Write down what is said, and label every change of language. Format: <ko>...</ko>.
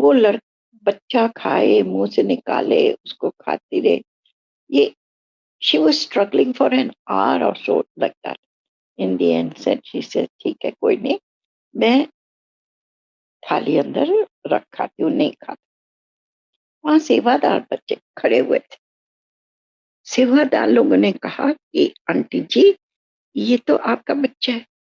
<hi>वो बच्चा खाए मुंह से निकाले उसको खाती रहे। ये</hi> <en>she was struggling for an hour or so like that. In the end said she said</en> <hi>ठीक है कोई नहीं, मैं थाली अंदर रख खाती हूँ, नहीं खाता। वहां सेवादार बच्चे खड़े हुए थे। सेवादार लोगों ने कहा कि आंटी जी ये तो आपका बच्चा है।</hi>